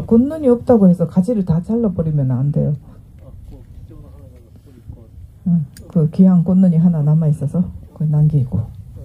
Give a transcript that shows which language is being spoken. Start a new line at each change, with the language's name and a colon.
Korean: 그 꽃눈이 없다고 해서 가지를 다 잘라버리면 안 돼요.
Japanese: こう貴重な花芽がそこにこう。
Korean: 그 귀한 꽃눈이 하나 남아 있어서 그걸 남기고.